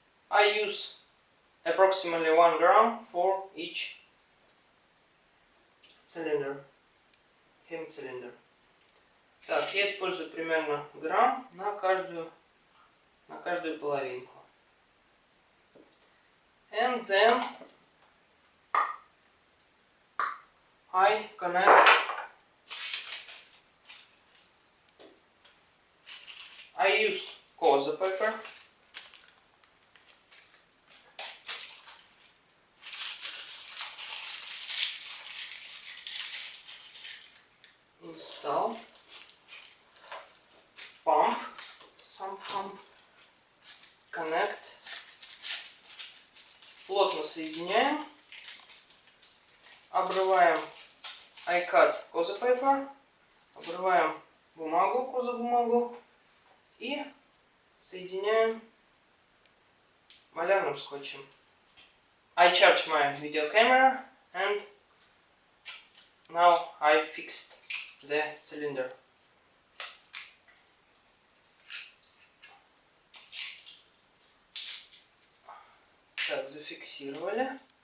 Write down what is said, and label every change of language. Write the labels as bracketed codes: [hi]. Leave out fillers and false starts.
[en] I use approximately 1 gram for each cylinder, hemi-cylinder. [ru] Так, я использую примерно грамм на каждую половинку. [en] And then I connect. I use kozo-paper. Install pump, some pump, connect, [ru] плотно соединяем, обрываем [en] I cut kozo-paper, [ru] обрываем бумагу, козу-бумагу и соединяем малярным скотчем. [en] I charge my video camera and now I fixed the cylinder. [ru] Так, зафиксировали.